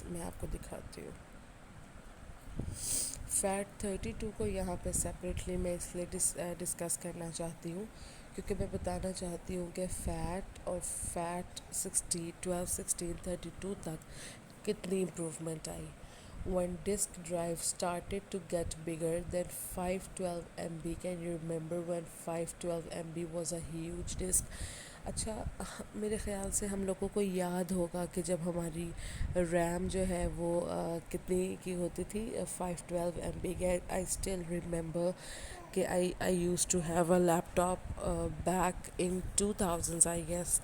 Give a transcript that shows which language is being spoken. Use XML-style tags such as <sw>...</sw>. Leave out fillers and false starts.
<ur>میں آپ کو دکھاتی ہوں. فیٹ 32 کو یہاں پہ سپریٹلی میں اس لیے ڈسکس کرنا چاہتی ہوں کیونکہ میں بتانا چاہتی ہوں کہ فیٹ اور فیٹ 12، 16، 32 تک کتنی improvement I.</ur> <en>When disk drive started to get bigger than 512 MB, can you remember when 512 MB was a huge disk?</en> <ur>اچھا، میرے خیال سے ہم لوگوں کو یاد ہوگا کہ جب ہماری ریم جو ہے وہ کتنی کی ہوتی تھی، 512 MB.</ur> <en>I still remember کہ I used to have a laptop back in 2000 I guess.</en>